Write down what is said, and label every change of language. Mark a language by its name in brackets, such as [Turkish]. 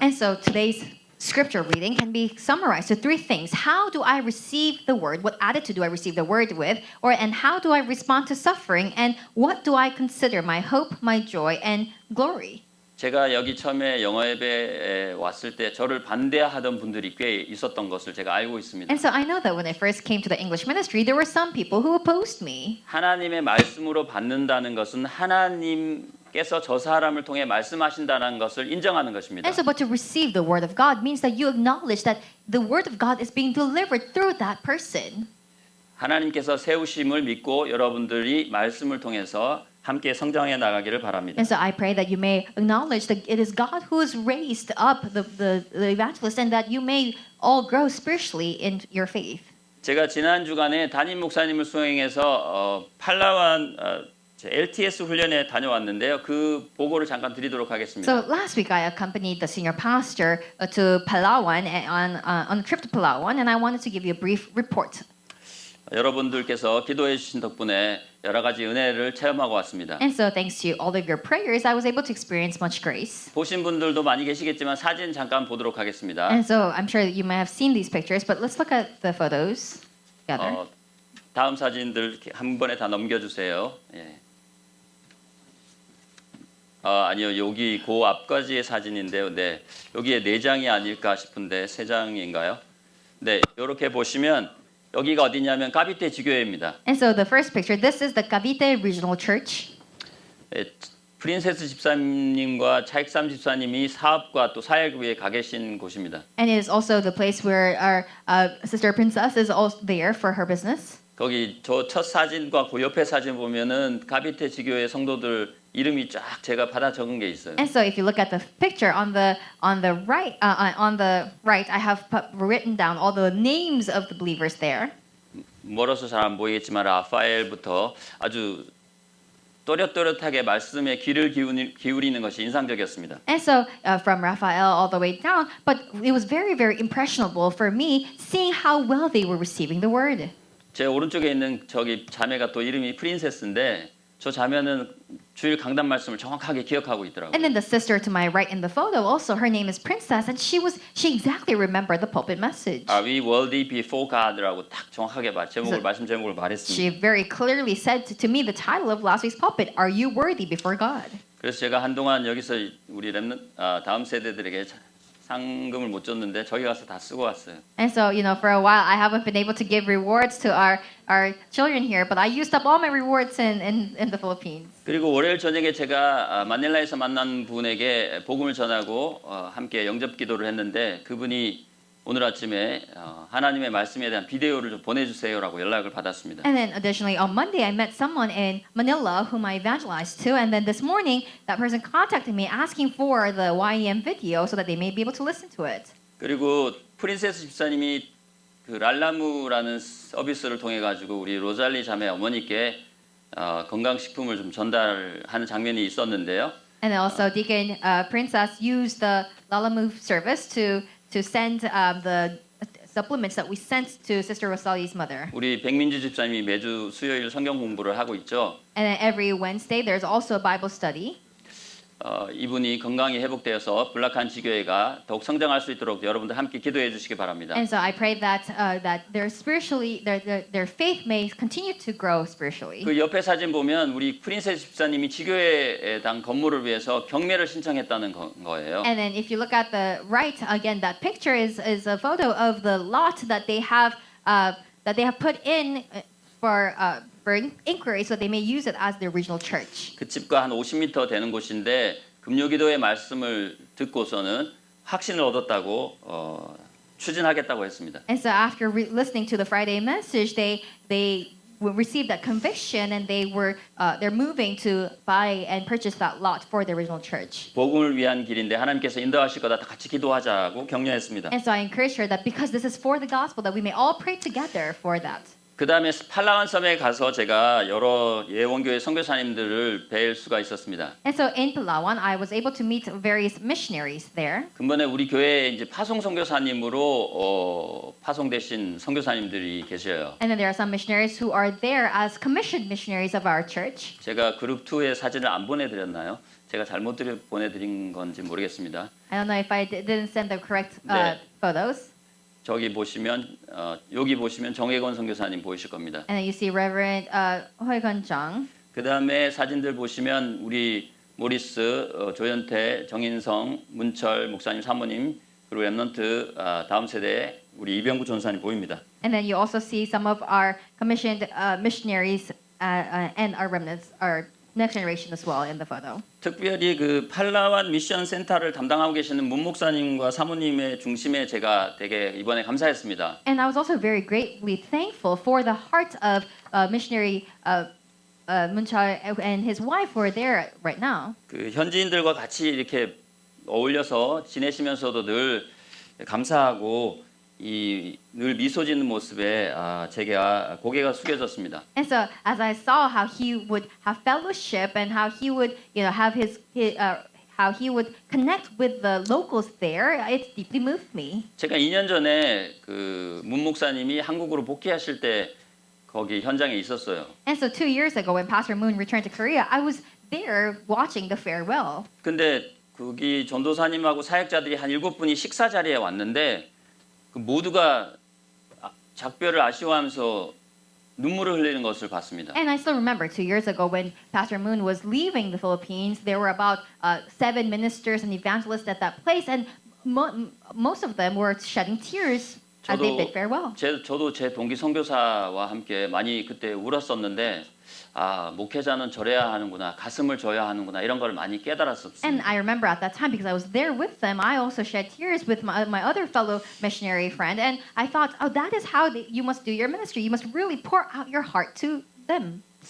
[English] And so today's scripture reading can be summarized to three things. How do I receive the word? What attitude do I receive the word with? And how do I respond to suffering? And what do I consider my hope, my joy, and glory? [Korean] 제가 여기 처음에 영어 예배에 왔을 때 저를 반대하던 분들이 꽤 있었던 것을 제가 알고 있습니다. [English] And so I know that when I first came to the English ministry, there were some people who opposed me. [Korean] 하나님의 말씀으로 받는다는 것은 하나님께서 저 사람을 통해 말씀하신다는 것을 인정하는 것입니다. [English] And so, but to receive the word of God means that you acknowledge that the word of God is being delivered through that person. [Korean] 하나님께서 세우심을 믿고 여러분들이 말씀을 통해서 함께 성장해 나가기를 바랍니다. [English] And so I pray that you may acknowledge that it is God who has raised up the evangelist and that you may all grow spiritually in your faith. [Korean] 제가 지난 주간에 담임 목사님을 수행해서 팔라완 LTS 훈련에 다녀왔는데요. 그 보고를 잠깐 드리도록 하겠습니다. [English] So last week I accompanied the senior pastor to Palawan on a trip to Palawan, and I wanted to give you a brief report. [Korean] 여러분들께서 기도해 주신 덕분에 여러 가지 은혜를 체험하고 왔습니다. [English] And so thanks to all of your prayers, I was able to experience much grace. [Korean] 보신 분들도 많이 계시겠지만 사진 잠깐 보도록 하겠습니다. [English] And so I'm sure that you may have seen these pictures, but let's look at the photos together. [Korean] 다음 사진들 한 번에 다 넘겨주세요. 예. 아니요, 여기 그 앞까지의 사진인데요. 네, 여기에 4장이 아닐까 싶은데 3장인가요? 네, 이렇게 보시면 여기가 어디냐면 카비테 지교회입니다. [English] And so the first picture, this is the Cavite Regional Church. [Korean] 예, 프린세스 집사님과 차익삼 집사님이 사업과 또 사역 위에 가 계신 곳입니다. [English] And it is also the place where our sister princess is also there for her business. [Korean] 거기 저 첫 사진과 그 옆에 사진 보면은 카비테 지교회 성도들 이름이 쫙 제가 받아 적은 게 있어요. [English] And so if you look at the picture on the right, I have written down all the names of the believers there. [Korean] 멀어서 잘 안 보이겠지만 라파엘부터 아주 또렷또렷하게 말씀에 귀를 기울이는 것이 인상적이었습니다. [English] And so from Raphael all the way down, but it was very, very impressionable for me seeing how well they were receiving the word. [Korean] 제 오른쪽에 있는 저기 자매가 또 이름이 프린세스인데 저 자매는 주일 강단 말씀을 정확하게 기억하고 있더라고요. [English] And then the sister to my right in the photo, also her name is Princess, and she exactly remembered the pulpit message. Are we worthy before God [Korean] 라고 딱 정확하게 말씀 제목을 말했습니다. [English] She very clearly said to me the title of last week's pulpit, Are you worthy before God? [Korean] 그래서 제가 한동안 여기서 우리 다음 세대들에게 상금을 못 줬는데 저기 가서 다 쓰고 왔어요. [English] And so, for a while, I haven't been able to give rewards to our children here, but I used up all my rewards in the Philippines. [Korean] 그리고 월요일 저녁에 제가 마닐라에서 만난 분에게 복음을 전하고 함께 영접 기도를 했는데 그분이 오늘 아침에 하나님의 말씀에 대한 비디오를 좀 보내주세요라고 연락을 받았습니다. [English] And then additionally, on Monday, I met someone in Manila whom I evangelized to. And then this morning, that person contacted me asking for the YEM video so that they may be able to listen to it. [Korean] 그리고 프린세스 집사님이 그 랄라무라는 서비스를 통해 가지고 우리 로잘리 자매 어머니께 건강식품을 좀 전달하는 장면이 있었는데요. [English] And then also Deacon Princess used the Lala Move service to send the supplements that we sent to Sister Rosalie's mother. [Korean] 우리 백민주 집사님이 매주 수요일 성경 공부를 하고 있죠. [English] And then every Wednesday, there's also a Bible study. [Korean] 이분이 건강이 회복되어서 블락한 지교회가 더욱 성장할 수 있도록 여러분들 함께 기도해 주시기 바랍니다. [English] And so I pray that their spiritually, their faith may continue to grow spiritually. [Korean] 그 옆에 사진 보면 우리 프린세스 집사님이 지교회당 건물을 위해서 경매를 신청했다는 거예요. [English] And then if you look at the right again, that picture is a photo of the lot that they have put in for inquiry, so they may use it as their regional church. [Korean] 그 집과 한 50m 되는 곳인데 금요기도의 말씀을 듣고서는 확신을 얻었다고 추진하겠다고 했습니다. [English] And so after listening to the Friday message, they received that conviction, and they're moving to buy and purchase that lot for the original church. [Korean] 복음을 위한 길인데 하나님께서 인도하실 거다. 다 같이 기도하자고 격려했습니다. [English] And so I encourage her that because this is for the gospel, that we may all pray together for that. [Korean] 그 다음에 팔라완 섬에 가서 제가 여러 예원교회 선교사님들을 뵐 수가 있었습니다. [English] And so in Palawan, I was able to meet various missionaries there. [Korean] 근본에 우리 교회에 이제 파송 선교사님으로 파송되신 선교사님들이 계셔요. [English] And then there are some missionaries who are there as commissioned missionaries of our church. [Korean] 제가 그룹 2의 사진을 안 보내드렸나요? 제가 잘못 보내드린 건지 모르겠습니다. [English] I don't know if I didn't send the correct [Korean] 네. [English] photos. [Korean] 저기 보시면 여기 보시면 정혜건 선교사님 보이실 겁니다. [English] And then you see Reverend Hoegon Jung. [Korean] 그 다음에 사진들 보시면 우리 모리스, 조현태, 정인성, 문철 목사님 사모님 그리고 랩넌트 다음 세대의 우리 이병구 전사님 보입니다. [English] And then you also see some of our commissioned missionaries and our remnants, our next generation as well in the photo. [Korean] 특별히 그 팔라완 미션 센터를 담당하고 계시는 문 목사님과 사모님의 중심에 제가 되게 이번에 감사했습니다. [English] And I was also very greatly thankful for the heart of missionary Munchal and his wife who are there right now. [Korean] 그 현지인들과 같이 이렇게 어울려서 지내시면서도 늘 감사하고 늘 미소 짓는 모습에 제가 고개가 숙여졌습니다. [English] And so as I saw how he would have fellowship and how he would, have how he would connect with the locals there, it deeply moved me. [Korean] 제가 2년 전에 그 문 목사님이 한국으로 복귀하실 때 거기 현장에 있었어요. [English] And so 2 years ago when Pastor Moon returned to Korea, I was there watching the farewell. [Korean] 근데 거기 전도사님하고 사역자들이 한 7분이 식사 자리에 왔는데 그 모두가 작별을 아쉬워하면서 눈물을 흘리는 것을 봤습니다. [English] And I still remember 2 years ago when Pastor Moon was leaving the Philippines, there were about 7 ministers and evangelists at that place, and most of them were shedding tears as they bid farewell. [Korean] 저도 제 동기 선교사와 함께 많이 그때 울었었는데 목회자는 저래야 하는구나, 가슴을 줘야 하는구나 이런 걸 많이 깨달았었습니다. [English] And I remember at that time because I was there with them, I also shed tears with my other fellow missionary friend, and I thought, that is how you must do your ministry. You must really pour out your heart to them.